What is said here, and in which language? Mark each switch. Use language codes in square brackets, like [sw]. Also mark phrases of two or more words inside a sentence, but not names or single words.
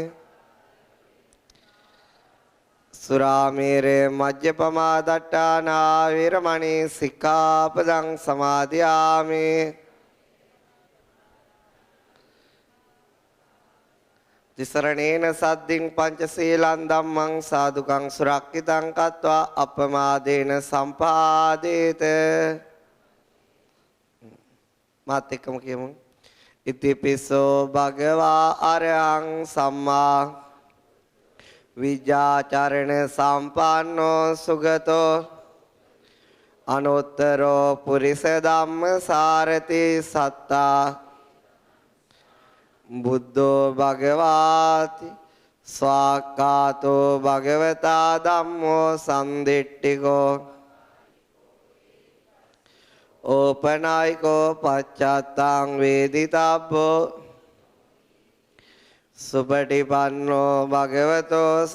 [pi] සුරාමේරය මජ්ජපමා දට්ඨානා වේරමණී සික්ඛාපදං සමාදියාමි තිසරණේන සද්දින් පංචශීලං ධම්මං සාදුකං සුරක්ඛිතං කତ୍වා අපමාදේන සම්පාදේත [si] මාත් එක්කම කියමු [pi] ඉතිපිසෝ භගවා අරහං සම්මා විජ්ජාචරණ සම්පන්නෝ සුගතෝ අනුත්තරෝ පුරිස ධම්ම සාරති සත්තා බුද්ධෝ භගවාති ස්වාක්ඛාතෝ භගවතා ධම්මෝ සම්දිට්ඨිකෝ ඕපනායිකෝ පච්චත්තං වේදිතබ්බෝ සුපටිපන්නෝ භගවතෝ